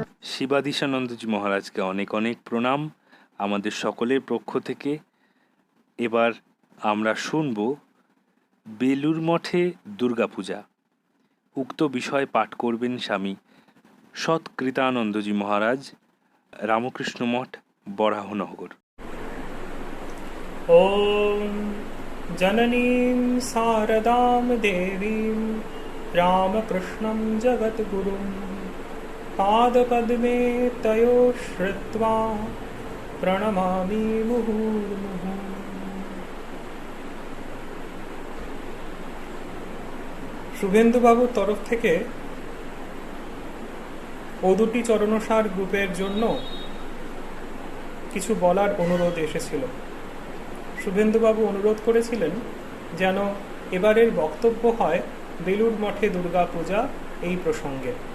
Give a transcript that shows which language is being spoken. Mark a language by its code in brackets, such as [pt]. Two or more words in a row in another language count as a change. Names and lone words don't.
[bn] শিবাদিশানন্দজি মহারাজকে অনেক অনেক প্রণাম আমাদের সকলের পক্ষ থেকে। এবার আমরা শুনব বেলুর মঠে দুর্গাপূজা। উক্ত বিষয় পাঠ করবেন স্বামী সৎকৃতানন্দজি মহারাজ, রামকৃষ্ণ মঠ, বরাহনগর। [sa] ॐ जननीं शारदां देवीं रामकृष्णं जगद्गुरुं पादपद्मे तयो श्रुत्वा प्रणमामि मुहुर्मुहुः। [bn] শুভেন্দুবাবুর তরফ থেকে ও দুটি চরণসার গ্রুপের জন্য কিছু বলার অনুরোধ এসেছিল। শুভেন্দুবাবু অনুরোধ করেছিলেন যেন এবারের বক্তব্য হয় বেলুর মঠে দুর্গাপূজা এই প্রসঙ্গে।